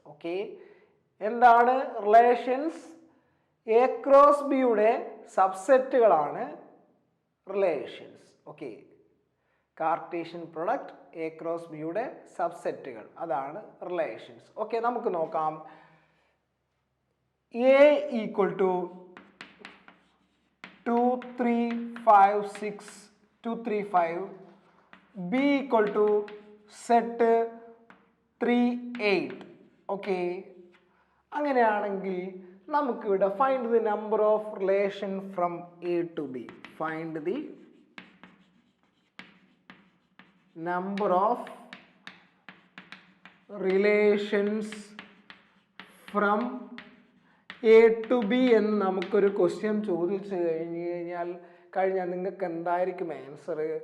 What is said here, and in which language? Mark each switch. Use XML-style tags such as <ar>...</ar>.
<ml>Okay, എന്താണ് relations? A cross ബിയുടെ സബ്സെറ്റുകളാണ് relations. Okay, Cartesian product A cross ബിയുടെ സബ്സെറ്റുകൾ, അതാണ് റിലേഷൻസ്. ഓക്കെ, നമുക്ക് നോക്കാം.</ml> <en>A equal to 2 3 5 6 2 3 5, b equal to set 3 8.</en> <ml>Okay, അങ്ങനെയാണെങ്കിൽ നമുക്കിവിടെ</ml> <en>Find the number of relation from A to B. Find the number of relations from A to B</en> <ml>എന്ന് നമുക്കൊരു question ചോദിച്ചു കഴിഞ്ഞാൽ നിങ്ങൾക്ക് എന്തായിരിക്കും ആൻസർ?</ml>